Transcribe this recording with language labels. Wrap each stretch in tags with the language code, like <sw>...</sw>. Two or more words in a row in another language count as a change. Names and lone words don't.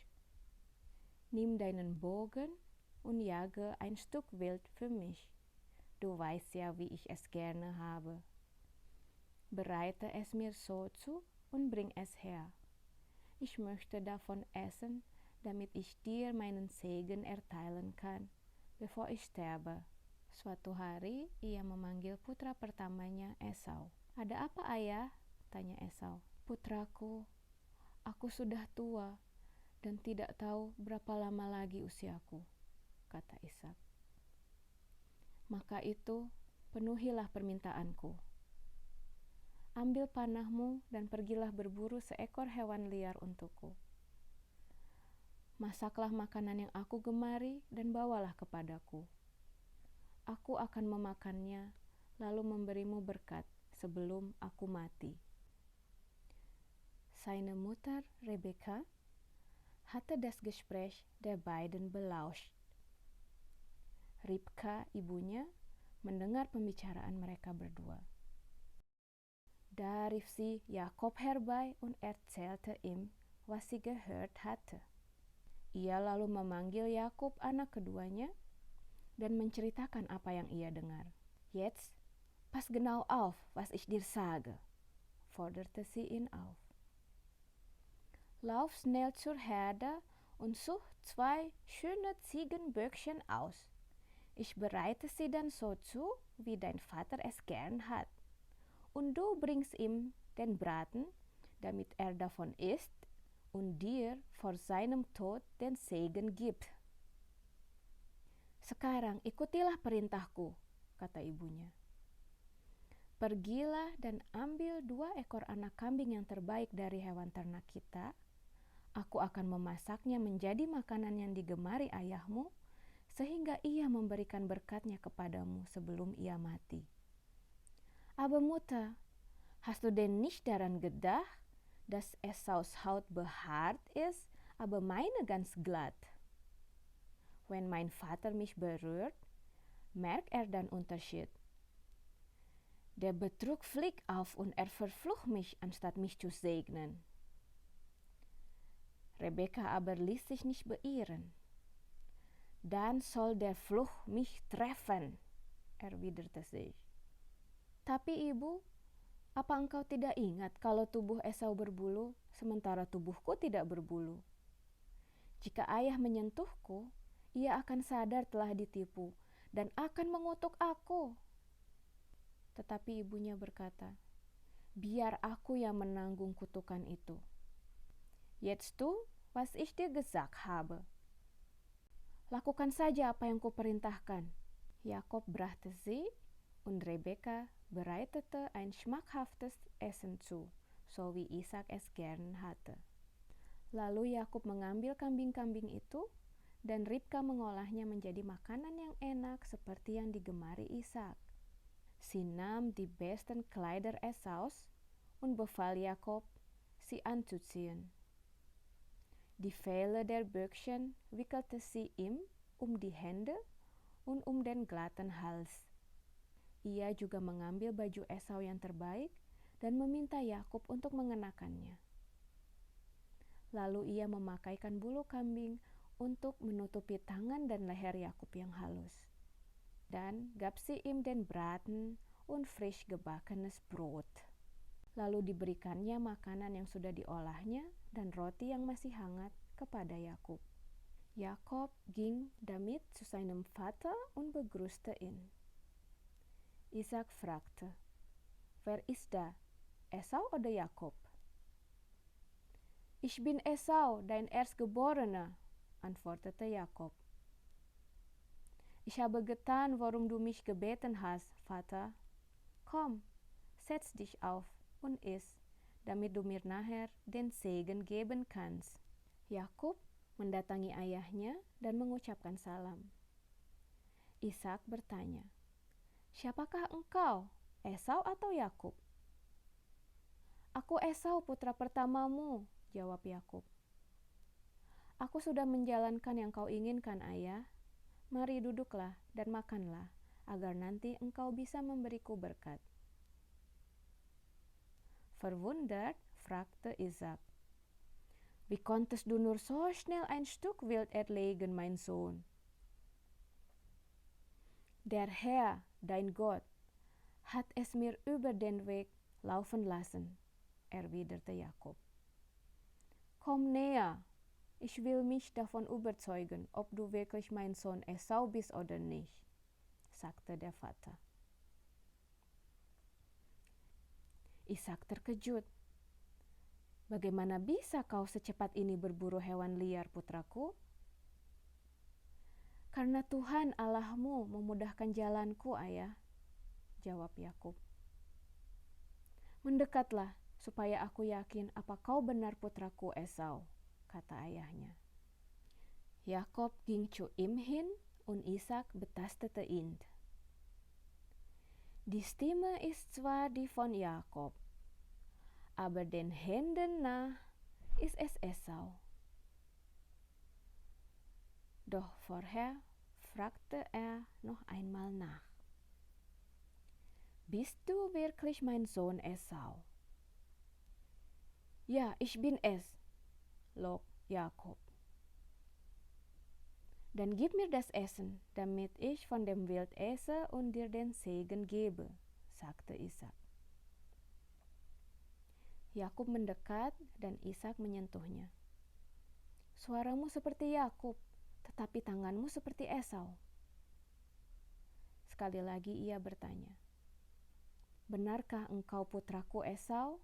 <de>Nimm deinen Bogen und jage ein Stück Wild für mich. Du weißt ja, wie ich es gerne habe. Bereite es mir so zu und bring es her. Ich möchte davon essen, damit ich dir meinen Segen erteilen kann, bevor ich sterbe.</de> <id>Suatu hari, ia memanggil putra pertamanya Esau. Ada apa ayah? Tanya Esau. Putraku, aku sudah tua dan tidak tahu berapa lama lagi usiaku, kata Ishak. Maka itu, penuhilah permintaanku. Ambil panahmu dan pergilah berburu seekor hewan liar untukku. Masaklah makanan yang aku gemari dan bawalah kepadaku. Aku akan memakannya, lalu memberimu berkat sebelum aku mati.</id> <de>Seine Mutter Rebekka hatte das Gespräch der beiden belauscht.</de> <id>Ribka, ibunya, mendengar pembicaraan mereka berdua.</id> <de>Da rief sie Jakob herbei und erzählte ihm, was sie gehört hatte.</de> <id>Ia lalu memanggil Yakub anak keduanya dan menceritakan apa yang ia dengar.</id> <de>Jetzt, pass genau auf, was ich dir sage, forderte sie ihn auf. Lauf schnell zur Herde und such 2 schöne Ziegenböckchen aus. Ich bereite sie dann so zu, wie dein Vater es gern hat. Und du bringst ihm den Braten, damit er davon isst und dir vor seinem Tod den Segen gibt.</de> <id>Sekarang ikutilah perintahku, kata ibunya. Pergilah dan ambil 2 ekor anak kambing yang terbaik dari hewan ternak kita. Aku akan memasaknya menjadi makanan yang digemari ayahmu, sehingga ia memberikan berkatnya kepadamu sebelum ia mati.</id> <de>Aber Mutter, hast du denn nicht daran gedacht, dass Esaus Haut behaart ist, aber meine ganz glatt. Wenn mein Vater mich berührt, merkt dann Unterschied. Der Betrug fliegt auf und verflucht mich, anstatt mich zu segnen. Rebekka aber ließ sich nicht beirren. Dann soll der Fluch mich treffen, erwiderte sie.</de> <id>Tapi ibu, apa engkau tidak ingat kalau tubuh Esau berbulu, sementara tubuhku tidak berbulu? Jika ayah menyentuhku, ia akan sadar telah ditipu dan akan mengutuk aku. Tetapi ibunya berkata, biar aku yang menanggung kutukan itu.</id> <de>Jetzt tu, was ich dir gesagt habe.</de> <id>Lakukan saja apa yang kuperintahkan.</id> <de>Jakob brachte sie und Rebekka bereitete ein schmackhaftes Essen zu, so wie Ishak es gern hatte.</de> <id>Lalu Yakub mengambil kambing-kambing itu, dan Ribka mengolahnya menjadi makanan yang enak seperti yang digemari Ishak.</id> <de>Sie nahm die besten Kleider Esaus und befahl Jakob, sie anzuziehen. Die Felle der Böckchen wickelte sie ihm um die Hände und um den glatten Hals.</de> <id>Ia juga mengambil baju Esau yang terbaik dan meminta Yakub untuk mengenakannya. Lalu ia memakaikan bulu kambing untuk menutupi tangan dan leher Yakub yang halus.</id> <de>Dan gab sie ihm den Braten und frisch gebackenes Brot.</de> <id>Lalu diberikannya makanan yang sudah diolahnya dan roti yang masih hangat kepada Yakub.</id> <de>Jakob ging damit zu seinem Vater und begrüßte ihn. Ishak fragte, wer ist da, Esau oder Jakob? Ich bin Esau, dein Erstgeborener, antwortete Jakob. Ich habe getan, worum du mich gebeten hast, Vater. Komm, setz dich auf und iss, damit du mir nachher den Segen geben kannst.</de> <id>Yakub mendatangi ayahnya dan mengucapkan salam. Ishak bertanya, siapakah engkau, Esau atau Yakub? Aku Esau, putra pertamamu, jawab Yakub. Aku sudah menjalankan yang kau inginkan, ayah. Mari duduklah dan makanlah, agar nanti engkau bisa memberiku berkat.</id> <de>Verwundert fragte Ishak, wie konntest du nur so schnell ein Stück Wild erlegen, mein Sohn? Der Herr, dein Gott, hat es mir über den Weg laufen lassen, erwiderte Jakob. Komm näher, ich will mich davon überzeugen, ob du wirklich mein Sohn Esau bist oder nicht, sagte der Vater.</de> <id>Ishak terkejut. Bagaimana bisa kau secepat ini berburu hewan liar, putraku? Karena Tuhan Allahmu memudahkan jalanku, ayah, jawab Yakub. Mendekatlah, supaya aku yakin apa kau benar putraku Esau, kata ayahnya.</id> <de>Jakob ging zu ihm hin und Ishak betastete ihn. Die Stimme ist zwar die von Jakob, aber den Händen nach ist es Esau. Doch vorher fragte er noch einmal nach. Bist du wirklich mein Sohn Esau? Ja, ich bin es, log Jakob. Dann gib mir das Essen, damit ich von dem Wild esse und dir den Segen gebe, sagte Ishak.</de> <id>Yakub mendekat dan Ishak menyentuhnya. Suaramu seperti Yakub, tetapi tanganmu seperti Esau. Sekali lagi ia bertanya, benarkah engkau putraku Esau?</id>